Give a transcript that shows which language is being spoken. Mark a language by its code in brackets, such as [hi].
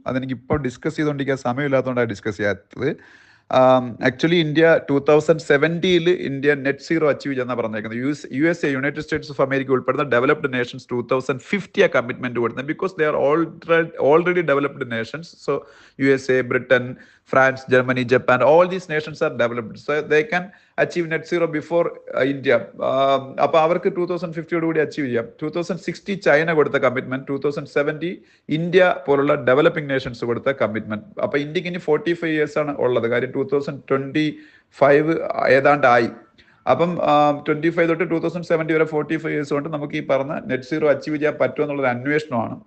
[ml] അതെനിക്ക് ഇപ്പോൾ discuss ചെയ്തുകൊണ്ടിരിക്കാൻ സമയമില്ലാത്തതുകൊണ്ടാണ് discuss ചെയ്യാത്തത്. Actually India 2070 India net zero achieve ചെയ്യാന്നാണ് പറഞ്ഞേക്കുന്നത്. USA, United States of America ഉൾപ്പെടുന്ന ഡെവലപ്ഡ് നേഷൻസ് 2050 കമ്മിറ്റ്മെന്റ് കൊടുക്കുന്നത്. [en] Because they are already developed nations. So USA, Britain, France, Germany, Japan, all these nations are developed. So they can achieve net zero before India. [ml] അപ്പോൾ അവർക്ക് 2050 achieve ചെയ്യാം. 2060 China കൊടുത്ത commitment, 2070 India പോലുള്ള developing Nations കൊടുത്ത commitment. അപ്പൊ ഇന്ത്യക്ക് ഇനി 45 years ആണ് ഉള്ളത്. കാര്യം 2025 ഏതാണ്ടായി. അപ്പം 25 തൊട്ട് 2070 വരെ 45 years കൊണ്ട് നമുക്ക് ഈ പറഞ്ഞ നെറ്റ് സീറോ അച്ചീവ് ചെയ്യാൻ പറ്റുമോ എന്നുള്ളൊരു അന്വേഷണമാണ്.